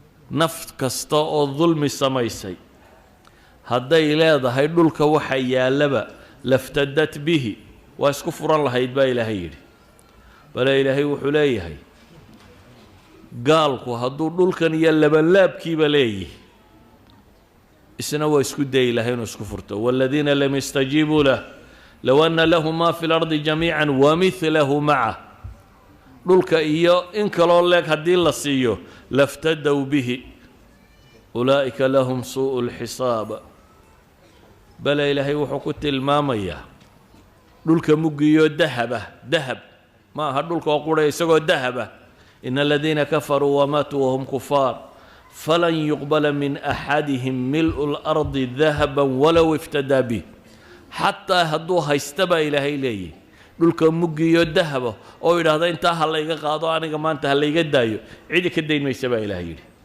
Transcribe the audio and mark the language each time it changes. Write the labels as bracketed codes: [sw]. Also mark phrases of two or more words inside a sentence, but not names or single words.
[so] Naf kasta oo dulmi samaysay, hadday leedahay dhulka waxa yaallaba, [ar] "لافتدت به," [so] waa isku furan lahayd baa Ilaahay yidhi. Bale Ilaahay wuxuu leeyahay, gaalku hadduu dhulkan iyo labanlaabkiiba leeyahay, isna waa isku dayi lahaa inuu isku furto. [ar] "والذين لم يستجيبوا له لو أن لهم ما في الأرض جميعا ومثله معه." [so] Dhulka iyo in kaloo leeg haddii la siiyo, [ar] "لافتدوا به أولئك لهم سوء الحساب." [so] Bale Ilaahay wuxuu ku tilmaamayaa dhulka muggiyo dahab ah, dahab. Ma aha dhulka oo qura isagoo dahab ah. [ar] "إن الذين كفروا وماتوا وهم كفار فلن يقبل من أحدهم ملء الأرض ذهبا ولو افتدى به." [so] Xataa hadduu haysta baa Ilaahay leeyahay. Dhulka muggiyo dahab ah oo yidhaahda, "Intaa ha layga qaado, aniga maanta ha layga daayo." Cidi ka dayn maysa baa Ilaahay yidhi.